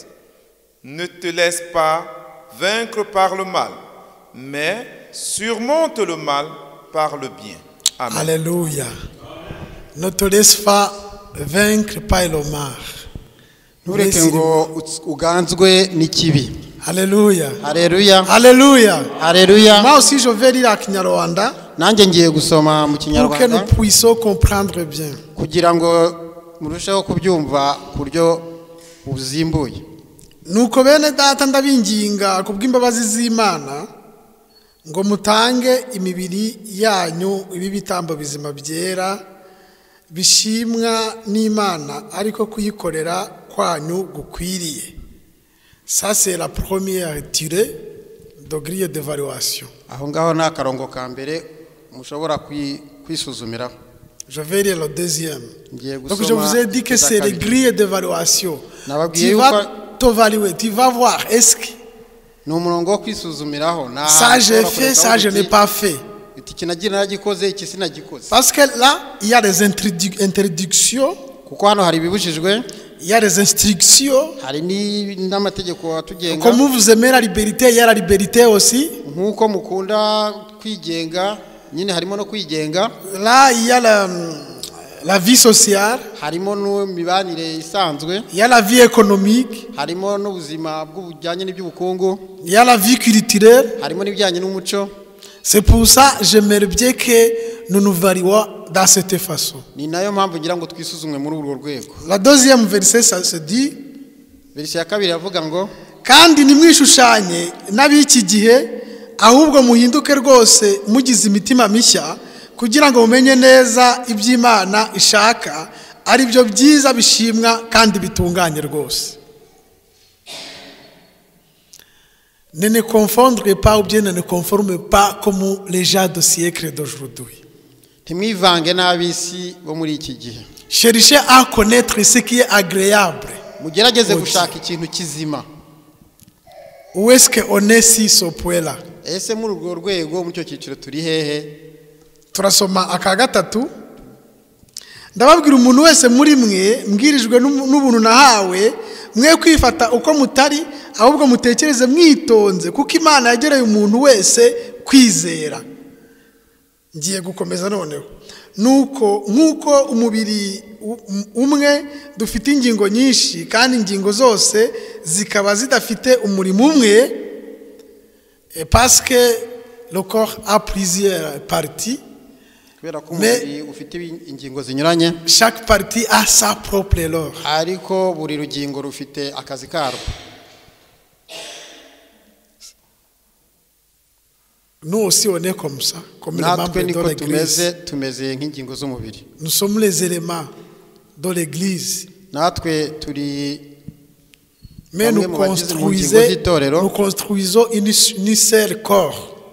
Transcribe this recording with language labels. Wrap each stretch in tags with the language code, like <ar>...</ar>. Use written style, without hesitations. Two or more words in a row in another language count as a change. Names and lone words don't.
<fr>Ne te laisse pas vaincre par le mal, mais surmonte le mal par le bien. Amen. Alléluia. Ne te laisse pas vaincre par le mal. Alléluia. Alléluia. Alléluia. Alléluia. Moi aussi je vais lire à Kinyarwanda</fr> <rw>nanjye ngiye gusoma mu</rw> <fr>pour que</fr> <rw>Kinyarwanda</rw> <fr>nous puissions comprendre bien.</fr> <rw>kugira ngo murusheho kubyumva ku buryo buzimbuye. Nuko bene data ndabinginga kubw'imbabazi z'Imana ngo mutange imibiri yanyu ibi bitambo bizima byera bishimwa n'Imana ariko kuyikorera kwanyu gukwiriye.</rw> <fr>Ça c'est la première tirée de grille d'évaluation.</fr> <rw>Aho ngaho na karongo ka mbere mushobora kwisuzumira.</rw> <fr>Je vais lire le deuxième.</fr> <rw>Ngiye</rw> <fr>Donc je vous ai dit que c'est les grilles d'évaluation. Tu vas t'évaluer, tu vas voir est-ce que</fr> <rw>no murongo wo kwisuzumiraho na</rw> <fr>ça j'ai fait, ça je n'ai pas fait. Parce que là, il y a des introductions, il y a des instructions. Comme vous aimez la liberté, il y a la liberté aussi. Là, il y a la vie sociale, il y a la vie économique, il y a la vie culturelle. C'est pour ça que j'aimerais bien que nous nous varions dans cette façon. La deuxième verset, ça se dit:</fr> <rw>kandi nimwishushanye n'abiki gihe ahubwo muhinduke rwose mugize imitima mishya kugira ngo mumenye neza iby'Imana ishaka ari byo byiza bishimwa kandi bitunganye rwose.</rw> <fr>Ne ne confondrez pas ou bien ne ne conformez pas comme les gens de siècle d'aujourd'hui.</fr> <rw>Ntimwivange n'ab'isi bo muri iki gihe.</rw> <fr>Cherchez à connaître ce qui est agréable.</fr> <rw>Mugerageze gushaka ikintu kizima.</rw> <fr>Où est-ce qu'on est si ce point-là?</fr> <rw>Ese muri urwo rwego mu cyo cyiciro turi hehe? Turasoma aka gatatu. Ndababwira umuntu wese muri mwe mbwirijwe n'ubuntu nahawe mwe kwifata uko mutari ahubwo mutekereze mwitonze kuko Imana yagereye umuntu wese kwizera. Ngiye gukomeza noneho nuko umubiri umwe dufite ingingo nyinshi kandi ingingo zose zikaba zidafite umurimo umwe</rw> <fr>parce que le corps a plusieurs parties. Mais chaque partie a sa propre lore.</fr> <rw>Ariko buri rugingo rufite akazi karwo.</rw> <fr>Nous aussi on est comme ça, comme les membres de l'église. Nous sommes les éléments de l'église. Mais nous construisons une seule corps.</fr>